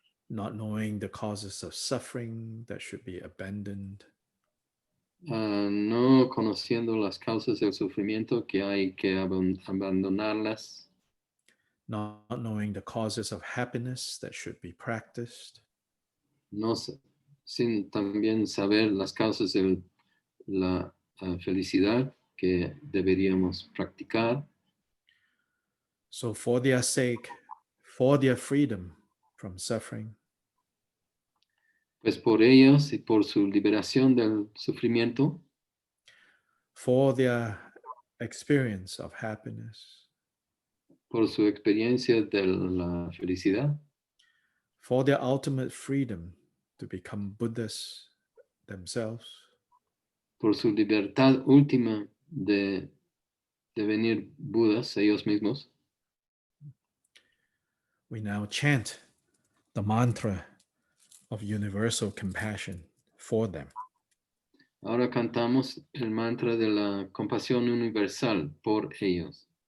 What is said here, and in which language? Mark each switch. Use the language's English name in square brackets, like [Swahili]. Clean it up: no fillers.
[English] Not knowing the causes of suffering that should be abandoned. [Spanish] No conociendo las causas del sufrimiento que hay que abandonarlas. [English] Not knowing the causes of happiness that should be practiced. [Spanish] No, sin también saber las causas de la felicidad que deberíamos practicar. [English] So for their sake, for their freedom from suffering, [Spanish] pues por ellos y por su liberación del sufrimiento, [English] for their experience of happiness, [Spanish] por su experiencia de la felicidad, [English] for their ultimate freedom to become Buddhas themselves, [Spanish] por su libertad última de devenir Budas ellos mismos, [English] we now chant the mantra of universal compassion for them. [Spanish] Ahora cantamos el mantra de la compasión universal por ellos.